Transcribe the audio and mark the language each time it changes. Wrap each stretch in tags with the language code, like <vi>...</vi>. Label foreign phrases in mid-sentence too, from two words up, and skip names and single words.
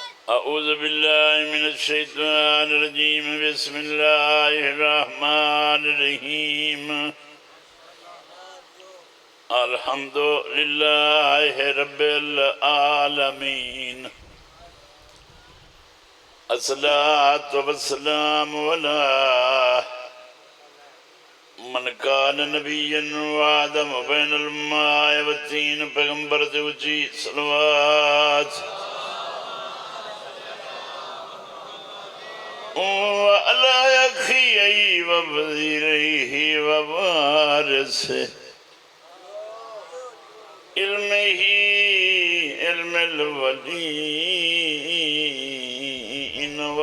<ar>أعوذ بالله من الشيطان الرجيم بسم الله الرحمن الرحيم الحمد لله رب العالمين الصلاة والسلام على من كان نبيا وآدم بين الماء والطين</ar> <pa>پیغمبر تے اچھی صلوات</pa> <ar>وعلى أخيه ووزيره ووارثه علمه علم الأولين</ar>